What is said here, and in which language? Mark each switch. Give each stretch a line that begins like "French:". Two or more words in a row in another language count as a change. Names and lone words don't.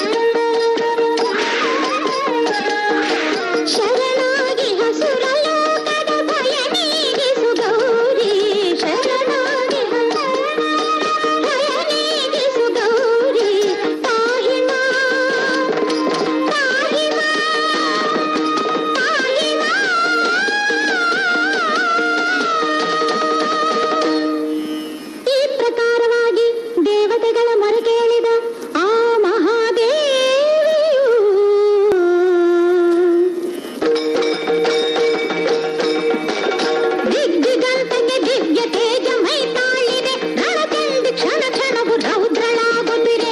Kannada: ಶರಣಾಗಿ ಹಸುರ ಲೋಕದ ಭಯ ನೀಗಿಸು ಗೌರಿ, ಶರಣಾಗಿ ಭಯ ನೀಗಿಸು ಗೌರಿ,
Sanskrit: ಪಾಹಿ ಮಾ ಪಾಹಿ ಮಾ ಪಾಹಿ ಮಾ.
Kannada: ಈ ಪ್ರಕಾರವಾಗಿ ದೇವತೆಗಳ ಮೊರೆ ಕೇಳಿದ ಆ ಮಹಾದೇವಿಯು ದಿಗ್ಗಂತಕ್ಕೆ ದಿವ್ಯ ತೇಜ ಮೈ ತಾಳಿದೆ, ರಣಚಂಡಿ ಕ್ಷಣ ಕ್ಷಣವು ರೌದ್ರಳಾಗುತ್ತಿದೆ.